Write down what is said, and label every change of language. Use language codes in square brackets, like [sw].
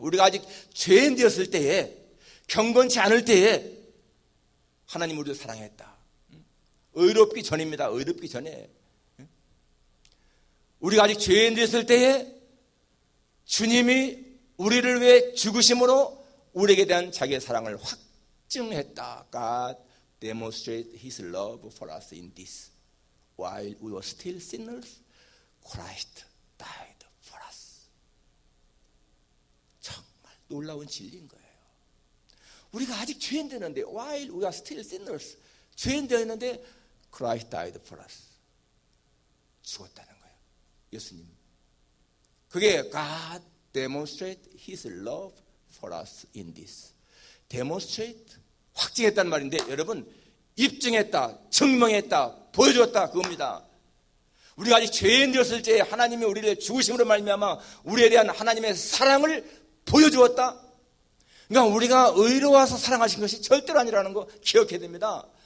[ko] 우리가 아직 죄인 되었을 때에, 경건치 않을 때에 하나님 우리를 사랑했다. 의롭기 전입니다. 의롭기 전에. 우리가 아직 죄인 되었을 때에 주님이 우리를 위해 죽으심으로 우리에게 대한 자기의 사랑을 확증했다. [en] God demonstrated His love for us in this. While we were still sinners, Christ died for us. [ko] 정말 놀라운 진리인 거예요. 우리가 아직 죄인 되는데, [en] while we are still sinners, [ko] 죄인 되었는데 [en] Christ died for us. [ko] 죽었다는 거예요. 예수님. [en] 그게 God demonstrated His love for us in this. [ko] demonstrate, 확증했다는 말인데, 여러분, 입증했다, 증명했다, 보여주었다, 그겁니다. 우리가 아직 죄인 되었을 때 하나님이 우리를 죽으심으로 말미암아 우리에 대한 하나님의 사랑을 보여주었다. 그러니까 우리가 의로워서 사랑하신 것이 절대로 아니라는 거 기억해야 됩니다.